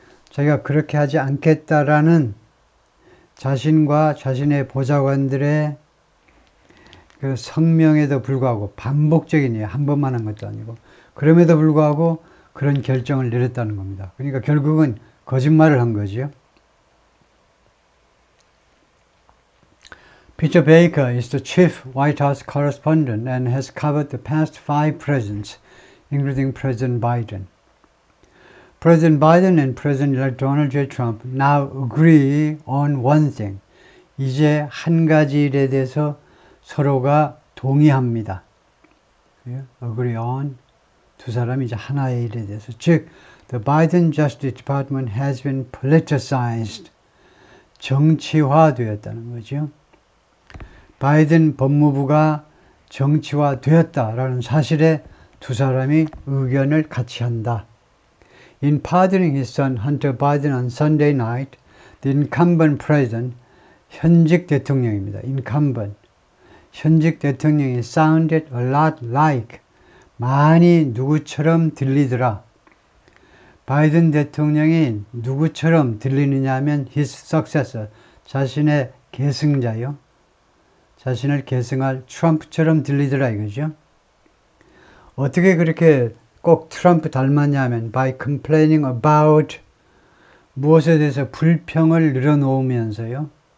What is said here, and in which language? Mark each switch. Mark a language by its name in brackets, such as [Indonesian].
[Korean] 자기가 그렇게 하지 않겠다라는 자신과 자신의 보좌관들의 그 성명에도 불구하고 반복적이네요. 한 번만 한 것도 아니고. 그럼에도 불구하고 그런 결정을 내렸다는 겁니다. 그러니까 결국은 거짓말을 한 거죠. [English] Peter Baker is the chief White House correspondent and has covered the past 5 presidents, including President Biden. President Biden and President-elect Donald J. Trump now agree on one thing. [Korean] 이제 한 가지 일에 대해서 서로가 동의합니다. [English] agree on. [Korean] 두 사람이 이제 하나의 일에 대해서. [English] 즉, the Biden Justice Department has been politicized. [Korean] 정치화되었다는 거죠. 바이든 법무부가 정치화되었다라는 사실에 두 사람이 의견을 같이 한다. [English] In pardoning his son Hunter Biden on Sunday night, the incumbent president, [Korean] 현직 대통령입니다. [English] incumbent. [Korean] 현직 대통령이 [English] sounded a lot like, [Korean] 많이 누구처럼 들리더라. 바이든 대통령이 누구처럼 들리느냐 하면 [English] his successor, [Korean] 자신의 계승자요. 자신을 계승할 트럼프처럼 들리더라 이거죠. 어떻게 그렇게 꼭 트럼프 닮았냐 하면 [English] by complaining about, [Korean] 무엇에 대해서 불평을 늘어놓으면서요.